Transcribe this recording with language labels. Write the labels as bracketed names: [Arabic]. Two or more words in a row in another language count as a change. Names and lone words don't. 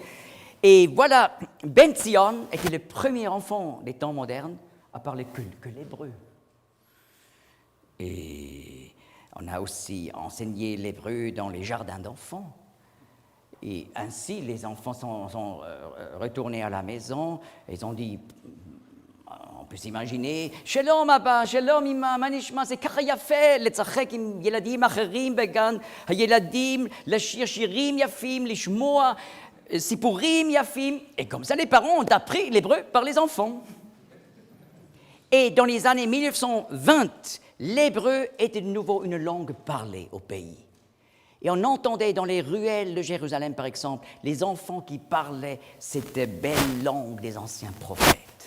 [French] Et voilà, Ben Zion était le premier enfant des temps modernes à parler que l'hébreu. Et on a aussi enseigné l'hébreu dans les jardins d'enfants. Et ainsi, les enfants sont retournés à la maison, ils ont dit, on peut s'imaginer, [Hebrew] שלום אבא, שלום אמא, מה נשמע, c'est כך יפה, לצחוק עם ילדים אחרים בגן, הילדים, לשיר שירים יפים, לשמוע, סיפורים יפים. [French] Et comme ça, les parents ont appris l'hébreu par les enfants. Et dans les années 1920, l'hébreu était de nouveau une langue parlée au pays. Et on entendait dans les ruelles de Jérusalem, par exemple, les enfants qui parlaient cette belle langue des anciens prophètes.